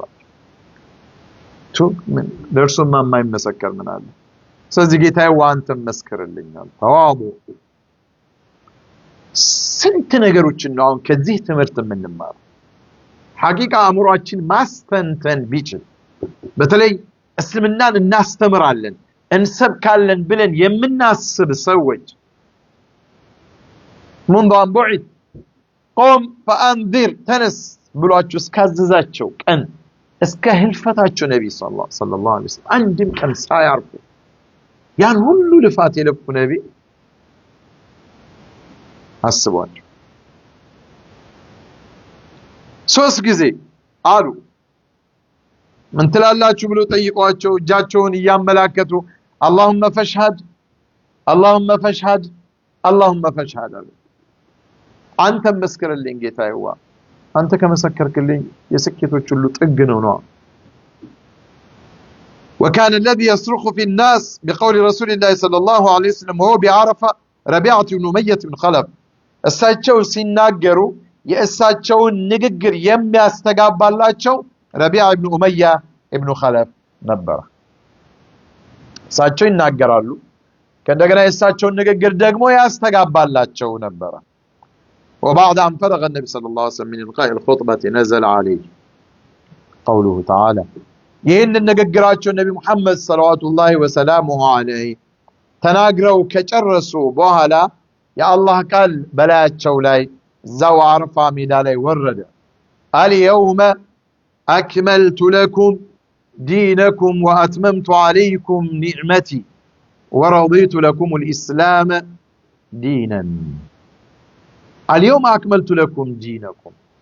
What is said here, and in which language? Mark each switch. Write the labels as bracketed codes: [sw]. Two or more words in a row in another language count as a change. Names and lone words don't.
[am] አላቸው ምን ደርሶማ የማይመሰከር ምን አለ ስለዚህ ጌታዬ ዋንተም መስክርልኛል ተዋቡ ስንት ነገሮችን ነው አሁን ከዚህ ትምህርት የምንማረው ሐቂቃ አእምሮአችን ማስተንተን ቢችል በተለይ እስልምናን እናስተምራለን እንሰብካለን ብለን የምናስብ ሰዎች [ar] منذ أن بعث قم فأنذر تنس [am] ብሏቸው እስካዘዛቸው ቀን እስከ ህልፈታቸው ነብይ [ar] صلى الله عليه وسلم [am] አንድም ቀን ሳያርፉ ያን ሁሉ ልፋት የለፉ ነብይ አስቧቸው። 3 ጊዜ አሉ። ምን ትላላችሁ ብሎ ጠይቋቸው እጃቸውን እያመላከቱ [ar] اللهم فاشهد اللهم فاشهد اللهم فاشهد [am] አሉ። አንተ መስክርልኝ ጌታዬዋ፣ አንተ ከመሰከርክልኝ የስኬቶች ሁሉ ጥግ ነው። [ar] وكان الذي يصرخ في الناس بقول رسول الله صلى الله عليه وسلم وهو بعرفة ربيعة بن أمية بن خلف [am] እሳቸው ሲናገሩ የእሳቸውን ንግግር የሚያስተጋባላቸው ረቢዓ ኢብኑ ኡመያ ኢብኑ ኸለፍ ነበር። እሳቸው ይናገራሉ፣ ከእንደገና የእሳቸውን ንግግር ደግሞ ያስተጋባላቸው ነበር። [ar] وبعد أن فرغ النبي صلى الله عليه وسلم من إلقاء الخطبة نزل عليه قوله تعالى ይህንን [am] ንግግራቸው ነቢ ሙሐመድ [ar] صلوات الله وسلامه عليه [am] ተናግረው ከጨረሱ በኋላ የአላህ ቃል በላያቸው ላይ እዛው አረፋ ሜዳ ላይ ወረደ። [ar] اليوم أكملت لكم دينكم وأتممت عليكم نعمتي ورضيت لكم الإسلام دينا። اليوم أكملت لكم دينكم፣